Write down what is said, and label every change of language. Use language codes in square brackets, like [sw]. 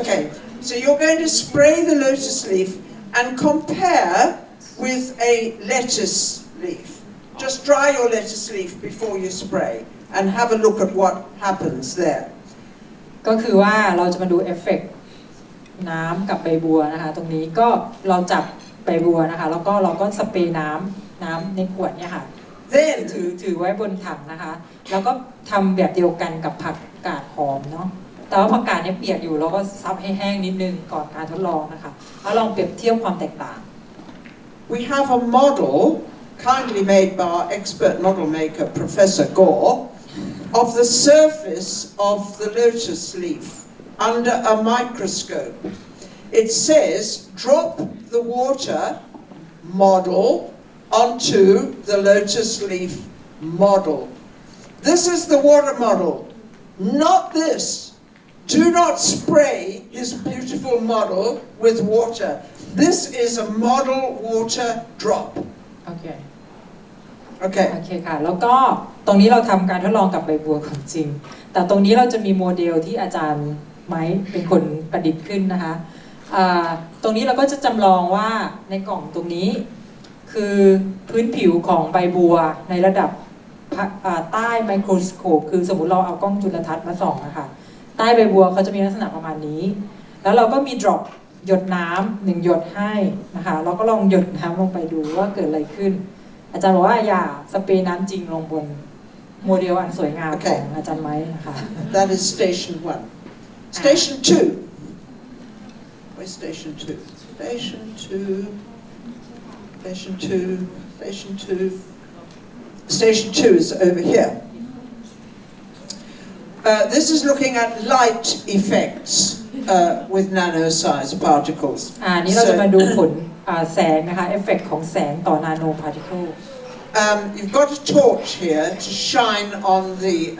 [en] Okay, so you're going to spray the lotus leaf and compare with a lettuce leaf. Just dry your lettuce leaf before you spray and have a look at what happens there. [th] ก็คือว่าเราจะมาดูเอฟเฟกต์น้ำกับใบบัวนะคะตรงนี้ก็เราจับใบบัวนะคะแล้วก็เราก็สเปรย์น้ำในขวดเนี่ยค่ะ [en] Then [th] ถือไว้บนถังนะคะแล้วก็ทำแบบเดียวกันกับผักกาดหอมเนาะแต่ว่าผักกาดเนี่ยเปียกอยู่เราก็ซับให้แห้งนิดนึงก่อนการทดลองนะคะแล้วลองเปรียบเทียบความแตกต่าง [en] we have a model kindly made by our expert model maker Professor Gore of the surface of the lotus leaf under a microscope. It says drop the water model onto the lotus leaf model. This is the water model, not this. Do not spray his beautiful model with water. This is a model water drop. [th] โอเค [en] Okay. [th] โอเคค่ะแล้วก็ตรงนี้เราทำการทดลองกับใบบัวของจริงแต่ตรงนี้เราจะมีโมเดลที่อาจารย์ไม้เป็นคนประดิษฐ์ขึ้นนะคะ ตรงนี้เราก็จะจำลองว่าในกล่องตรงนี้คือพื้นผิวของใบบัวในระดับใต้ไมโครสโคปคือสมมุติเราเอากล้องจุลทรรศน์มาส่องนะคะใต้ใบบัวเขาจะมีลักษณะประมาณนี้แล้วเราก็มีดรอปหยดน้ำ1หยดให้นะคะเราก็ลองหยดน้ำลงไปดูว่าเกิดอะไรขึ้นอาจารย์บอกว่าอย่าสเปรย์น้ำจริงลงบนโมเดลอันสวยงามของอาจารย์ไม้นะคะ [en] That is station 1. Station 2. Where's station 2? Station 2. Station 2. Station 2. Station 2 is over here. This is looking at light effects with nano-sized particles. [th] นี่เราจะมาดูผลแสงนะคะเอฟเฟกต์ของแสงต่อนาโนพาร์ติเคิล [en] You've got a torch here to shine on the